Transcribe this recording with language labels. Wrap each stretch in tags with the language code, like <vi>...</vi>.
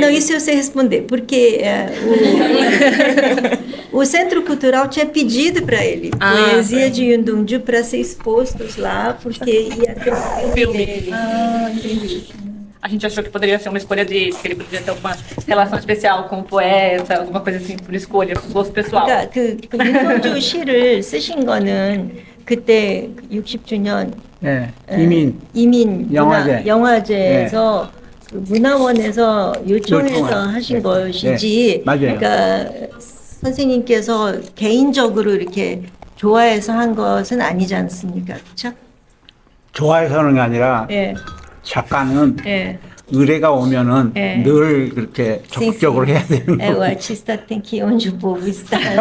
<pt>Não, isso eu sei responder. Porque o Centro Cultural tinha pedido para ele poesia de Jeon Donju para ser expostos lá, porque ia ter um filme dele. Entendi. A gente achou que poderia ser uma escolha dele, que ele poderia ter uma relação especial com o poeta, alguma coisa assim, por escolha, por gosto pessoal.</pt> <ko>그 윤동주 시를 쓰신 거는 그때 60주년 이민 영화제에서 그 문화원에서 요청해서 하신 것이지. 맞아요. 그러니까 선생님께서 개인적으로 이렇게 좋아해서 한 것은 아니지 않습니까? 그렇죠? 좋아해서 하는 게 아니라 작가는 의뢰가 오면은 네. 늘 그렇게 적극적으로 해야 되는</ko> <pt>O</pt> <ko>거.</ko> <pt>artista tem que ir onde o povo está.</pt>